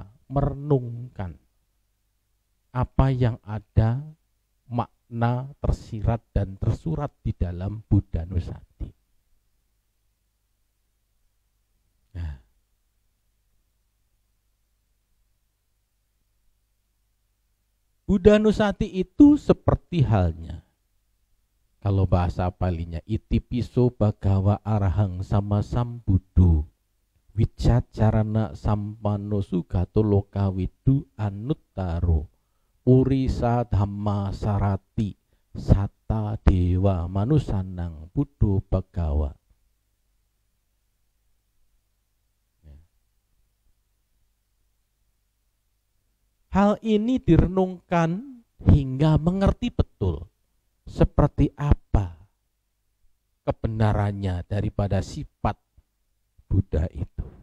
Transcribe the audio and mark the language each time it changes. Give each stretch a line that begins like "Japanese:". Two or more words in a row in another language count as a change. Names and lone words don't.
Indonesian: Merenungkan apa yang ada, makna tersirat dan tersurat di dalam Buddha Nusati. Nah, Buddha Nusati itu seperti halnya, kalau bahasa Palinya,
Pali: iti piso bagawa arahang sama sambuddho wicacarana sampano sugato lokawidu anuttaro urisa dhamma sarati sata dewa manusanang buddho bagawa.
Indonesian: Hal ini direnungkan hingga mengerti betul seperti apa kebenarannya daripada sifat Buddha itu.